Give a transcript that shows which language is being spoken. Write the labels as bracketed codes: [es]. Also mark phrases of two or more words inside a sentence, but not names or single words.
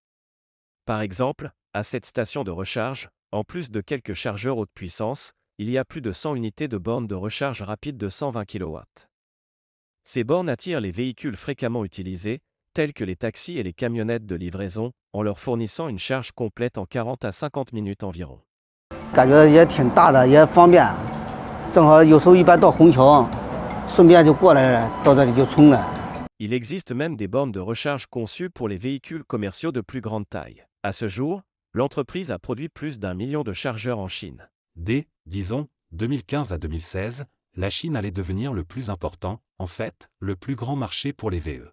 [fr] Par exemple, à cette station de recharge, en plus de quelques chargeurs haute puissance, il y a plus de 100 unités de bornes de recharge rapide de 120 kW. Ces bornes attirent les véhicules fréquemment utilisés, tels que les taxis et les camionnettes de livraison, en leur fournissant une charge complète en 40 à 50 minutes environ. [zh] 感觉也挺大的，也方便。正好有时候一般到虹桥，顺便就过来到这里就充了。 [fr] Il existe même des bornes de recharge conçues pour les véhicules commerciaux de plus grande taille. À ce jour, l'entreprise a produit plus d'1 million de chargeurs en Chine. Dès, disons, 2015 à 2016, la Chine allait devenir le plus important, en fait, le plus grand marché pour les VE.